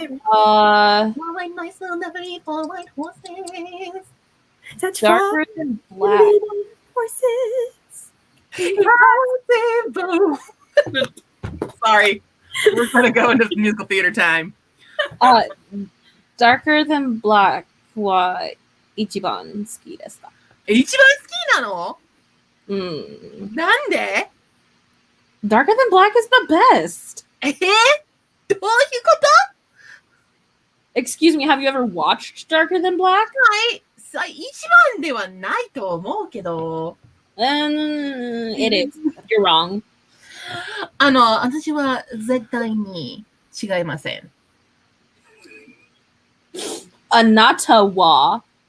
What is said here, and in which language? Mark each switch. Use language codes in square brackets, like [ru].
[en] White mice will never eat for white horses. That's darker than black. Horses. Sorry. We're gonna go into musical theater time. [ja] Darker Than Black は一番好きですか？一番好きなの？うん。なんで？ [en] Darker Than Black is the best. [ja] どういうこと？ [en] Excuse me, have you ever watched Darker Than Black? [ja] はい。一番ではないと思うけど。 [en] It is. You're wrong. [ja] 私は絶対に違いません。あなたは